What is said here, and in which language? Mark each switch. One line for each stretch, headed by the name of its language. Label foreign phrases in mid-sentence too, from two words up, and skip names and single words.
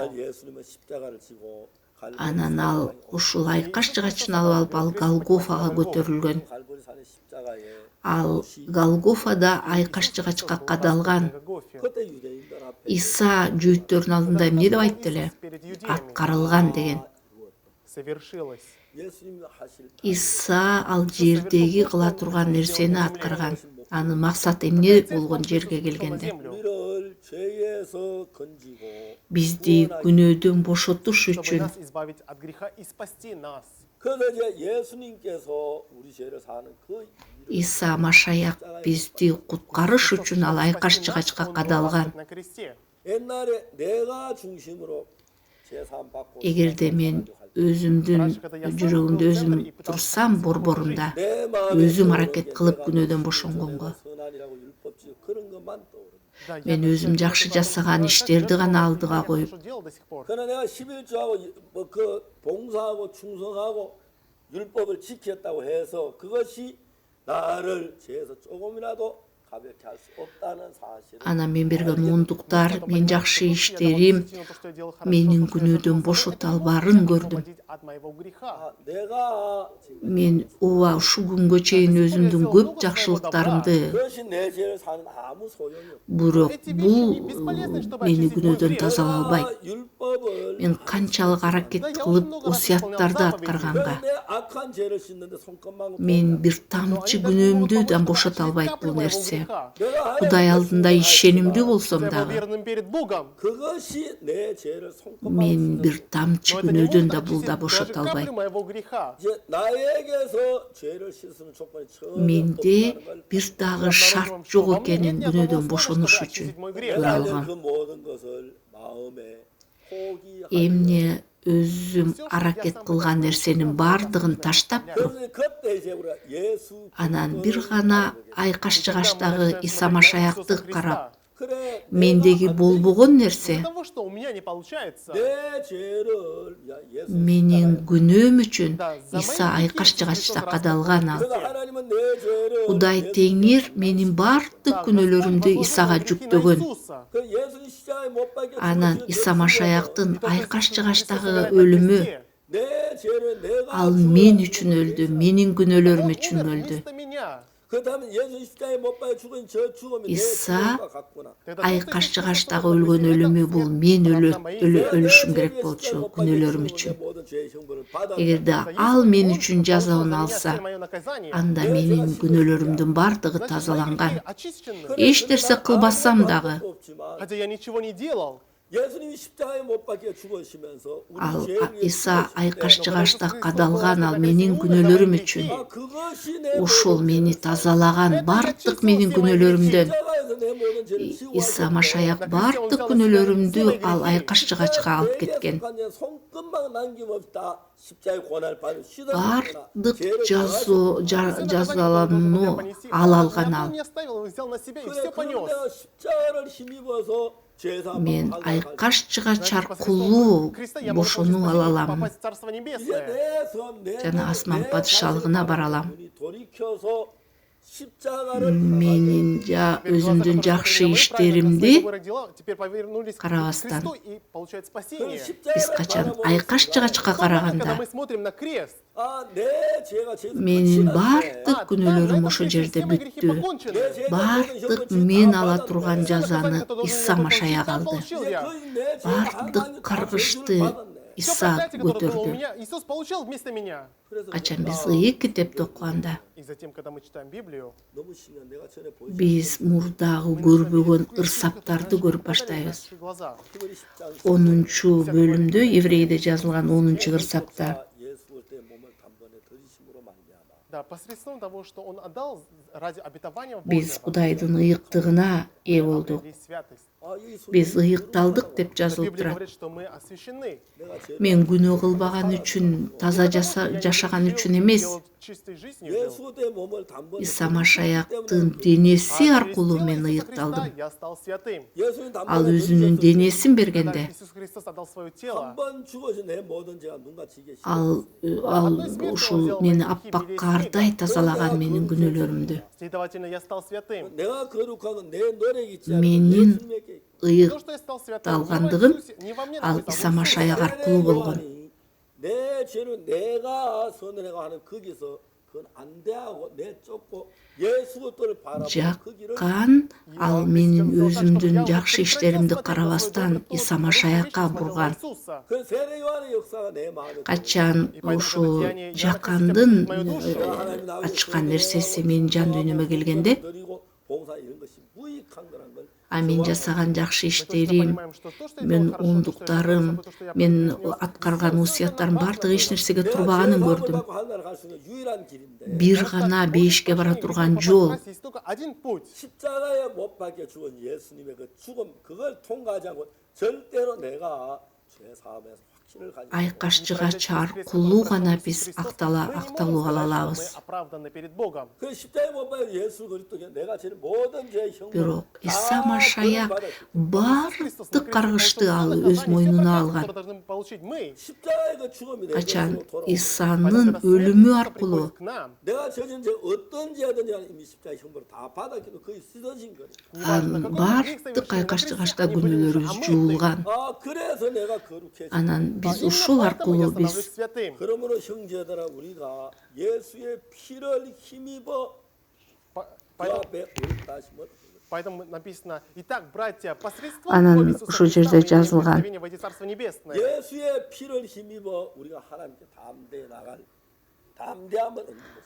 Korean: 그러나 예수님은 십자가를 지고
Kyrgyz: Анан ал ушул айкаш жыгачын алып ал Голгофага көтөрүлгөн.
Korean: 갈보리산의 십자가에
Kyrgyz: Ал Голгофада айкаш жыгачка кадалган.
Korean: 그때 유대인들 앞에
Kyrgyz: Иса жүйүттөрдүн алдында эмне деп айтты эле? Аткарылган деген.
Russian: Совершилось.
Korean: 예수님이 하실
Kyrgyz: Иса ал жердеги кыла турган нерсени аткарган. Анын максаты эмне болгон жерге келгенде?
Korean: 우리를 죄에서 건지고
Kyrgyz: Бизди күнөөдөн бошотуш
Russian: Чтобы
Kyrgyz: үчүн
Russian: нас избавить от греха и спасти нас.
Korean: 그래서 이제 예수님께서 우리 죄를 사는 그
Kyrgyz: Иса Машаяк бизди куткарыш үчүн ал айкаш жыгачка
Russian: Он был
Kyrgyz: кадалган.
Russian: распят на кресте.
Korean: 옛날에 내가 중심으로 제사함 받고
Kyrgyz: Эгерде мен өзүмдүн жүрөгүмдө өзүм турсам борборунда,
Korean: 내 마음에
Kyrgyz: өзүм аракет кылып күнөөдөн бошонгонго,
Korean: 선한이라고 율법지 그런 것만 떠오르는
Russian: Да, я
Kyrgyz: мен
Russian: бы
Kyrgyz: өзүм
Russian: хотел
Kyrgyz: жакшы
Russian: бы
Kyrgyz: жасаган
Russian: сказать,
Kyrgyz: иштерди
Russian: что
Kyrgyz: гана
Russian: я
Kyrgyz: алдыга коюп,
Russian: хорошо делал до сих пор.
Korean: 그러나 내가 11조하고 그 봉사하고 충성하고 율법을 지켰다고 해서 그것이 나를 죄에서 조금이라도 가볍게 할 수 없다는 사실을
Kyrgyz: анан мен берген мундуктар, мен жакшы иштерим менин күнөөдөн бошото албаарын көрдүм.
Russian: от моего греха.
Korean: 내가 지금
Kyrgyz: Мен ооба ушул күнгө чейин өзүмдүн көп жакшылыктарымды,
Korean: 그것이 내 죄를 사는 아무 소용이 없다.
Kyrgyz: бирок бул мени күнөөдөн тазалай албайт.
Korean: 율법을
Kyrgyz: Мен канчалык аракет кылып осуяттарды аткарганга,
Korean: 내 악한 죄를 씻는데 손끝만
Kyrgyz: мен бир тамчы күнөөмдү да бошото албайт бул нерсе.
Korean: 내가
Kyrgyz: Кудай алдында ишенимдүү болсом
Russian: Я был
Kyrgyz: дагы,
Russian: верным перед Богом.
Korean: 그것이 내 죄를 손끝만
Kyrgyz: мен бир тамчы
Russian: Но это не
Kyrgyz: күнөөдөн
Russian: может
Kyrgyz: да бул да
Russian: очистить
Kyrgyz: бошото
Russian: даже
Kyrgyz: албайт.
Russian: каплю моего греха.
Korean: 이제 나에게서 죄를 씻으는 조건이 전혀
Kyrgyz: Менде
Korean: 없다는 걸
Kyrgyz: бир дагы шарт жок экенин күнөөдөн бошонуш үчүн
Korean: 내가
Kyrgyz: көралгам.
Korean: 그 모든 것을 마음에 포기하고
Kyrgyz: Эмне өзүм аракет кылган нерсенин баардыгын таштап туруп,
Korean: 그래서 그때 이제 우리가 예수
Kyrgyz: анан бир гана айкаш жыгачтагы Иса Машаякты карап,
Korean: 그래
Kyrgyz: мендеги болбогон нерсе
Russian: Из-за того, что у меня не получается.
Korean: 내 죄를 예수
Kyrgyz: менин күнөөм үчүн Иса айкаш жыгачта кадалган ал.
Korean: 그래서 하나님은 내 죄를
Kyrgyz: Кудай Теңир менин баардык күнөөлөрүмдү Исага жүктөгөн.
Korean: 그 예수님 십자가에 못 박혀
Kyrgyz: Анан Иса Машаяктын айкаш жыгачтагы өлүмү,
Korean: 내 죄를 내가
Kyrgyz: ал мен үчүн өлдү, менин күнөөлөрүм үчүн өлдү.
Korean: 그다음에 예수 십자가에 못 박혀 죽은 저 죽음이 내 이사 죄가 같구나.
Kyrgyz: Айкаш жыгачтагы өлгөн өлүмү бул мен өлүшүм керек болчу күнөөлөрүм үчүн. 모든 죄의 형벌을 받아 Эгерде ал мен үчүн жазабын алса, анда менин күнөөлөрүмдүн баардыгы тазаланган. Эч нерсе кылбасам дагы,
Korean: 없지만
Russian: Хотя я ничего не делал,
Korean: 예수님이 십자가에 못 박혀 죽으시면서 우리
Kyrgyz: Ал
Korean: 죄를 위해
Kyrgyz: Иса
Korean: 죽으실 때
Kyrgyz: айкашчыгачта кадалган ал менин күнөөлөрүм үчүн.
Korean: 아, 그것이 내
Kyrgyz: Ошол
Korean: 모든
Kyrgyz: мени
Korean: 죄를
Kyrgyz: тазалаган бардык менин күнөөлөрүмдөн.
Korean: 십자가에서 내 모든 죄를 지우고
Kyrgyz: Иса Машаяк бардык күнөөлөрүмдү ал айкашчыгачка алып кеткен. 손끝만 남김없이 다 십자가의 고난을 받은 Бардык жазаланууну ал алган ал.
Russian: не оставил, он взял на себя и
Korean: 그래,
Russian: все
Korean: 그럼
Russian: понес.
Korean: 내가 십자가를 힘입어서 죄사
Kyrgyz: Мен айкашчыгач аркылуу бошонуу ала алам.
Russian: попасть в Царство Небесное.
Kyrgyz: Жана асман падышалыгына бара алам.
Korean: 돌이켜서 십자가를
Kyrgyz: Менин өзүмдүн жакшы иштеримди
Russian: Теперь повернулись к
Kyrgyz: карабастан.
Russian: Христу и получают спасение.
Kyrgyz: биз качан айкашчыгачка
Russian: Когда
Kyrgyz: караганда
Russian: мы смотрим на крест,
Korean: 아, 내 죄가 죄
Kyrgyz: менин бардык күнөөлөрүм ошол жерде бүттү. Бардык мен ала турган жазаны Иса Машаяк алды. Бардык каргышты Иса көтөрдү.
Russian: Иисус получил вместо меня.
Kyrgyz: Качан биз ыйык китепти окуганда
Russian: И затем, когда мы читаем Библию,
Korean: 너무 신기한 내가 전에 보여준
Kyrgyz: биз мурдагы көрбөгөн ырсаптарды көрүп баштайбыз.
Russian: наши глаза.
Kyrgyz: 10 бөлүмдө Еврейде жазылган 10 ырсапта
Korean: 예수 때 몸을 단번에 들이심으로 말미암아
Russian: Да, посредством того, что Он отдал ради обетования
Kyrgyz: биз
Russian: Божьего,
Kyrgyz: Кудайдын ыйыктыгына ээ болдук.
Russian: обрели святость.
Korean: 아, 이 소리
Kyrgyz: Биз ыйыкталдык деп
Russian: Но
Kyrgyz: жазылып
Russian: Библия
Kyrgyz: турат.
Russian: говорит, что мы освящены.
Korean: 내가 죄
Kyrgyz: Мен күнөө кылбаган үчүн, таза жашаган үчүн эмес,
Russian: Делал чистой жизнью жил.
Korean: 예수 때 몸을 단번에
Kyrgyz: Иса Машаяктын денеси аркылуу мен ыйыкталдым.
Russian: Я стал святым.
Korean: 예수님
Kyrgyz: Ал
Korean: 단번에
Kyrgyz: өзүнүн денесин
Russian: Когда
Kyrgyz: бергенде,
Russian: Иисус Христос отдал свое тело,
Korean: 한번 죽어서 내 모든 죄가 눈같이 이게
Kyrgyz: ал ушул мени аппак кардай тазалаган менин күнөөлөрүмдү.
Russian: следовательно, я стал святым.
Korean: 내가 거룩한 건 내 노력이 있지 않고
Kyrgyz: Менин
Korean: 예수님에게
Russian: То, что я стал святым,
Kyrgyz: ыйыкталгандыгым
Russian: не во Иисусе, не во мне
Kyrgyz: ал
Russian: находится, а в
Kyrgyz: Иса
Russian: Иисусе.
Kyrgyz: Машаяк аркылуу болгон.
Korean: 내 죄는 내가 선을 하는 거기서 그건 안 돼하고 내 쫓고 예수 것들을 바라보고 그 길을
Kyrgyz: Жаккан ал менин өзүмдүн жакшы иштеримди карабастан Иса Машаякка бурган.
Korean: 그 세례 요한의 역사가 내 마음에
Kyrgyz: Качан ушу жаккандын ачкан нерсеси менин жан дүйнөмө келгенде,
Korean: 드리고 봉사 이런 것이 무익한 거란 걸
Kyrgyz: мен жасаган жакшы иштерим, мен оңдуктарым, мен аткарган усуяттарым бардыгы эч нерсеге турбаганын көрдүм.
Korean: 하늘나라 갈 수 있는 유일한 길인데
Kyrgyz: Бир гана бейишке бара турган жол.
Russian: Есть только один путь.
Korean: 십자가에 못 박혀 죽은 예수님의 그 죽음 그걸 통과하지 않고 절대로 내가 죄 사함에서 확신을 가지고
Kyrgyz: Айкашчыгач аркылуу гана биз акталуу ала алабыз.
Russian: Мы оправданы перед Богом.
Korean: 그 십자가에 못 박혀 예수 그리스도께 내가 지는 모든 죄의 형벌을
Kyrgyz: Бирок Иса Машаяк бардык каргышты ал өз мойнуна алган.
Russian: Которые должны получить мы.
Korean: 십자가의 그 죽음이 내
Kyrgyz: Качан
Korean: 곁으로 돌아오고
Kyrgyz: Исанын өлүмү аркылуу
Russian: К нам.
Korean: 내가 저진 죄 어떤 죄든지 간에 이미 십자가의 형벌을 다 받았기도 거의 씻어진 거예요.
Kyrgyz: анын бардык айкашчыгачта күнөөлөрүбүз жуулган.
Korean: 아 그래서 내가 거룩해져.
Kyrgyz: Анан биз ушул аркылуу биз
Russian: святым.
Korean: 그러므로 형제들아 우리가 예수의 피를 힘입어 그 앞에 옳다심을
Russian: Поэтому написано: итак, братья, посредством
Kyrgyz: Анан
Russian: крови Иисуса
Kyrgyz: ушул
Russian: Христа
Kyrgyz: жерде
Russian: мы имеем
Kyrgyz: жазылган.
Russian: благословение войти в Царство Небесное.
Korean: 예수의 피를 힘입어 우리가 하나님께 담대히 나갈 담대함을 얻는 것이다.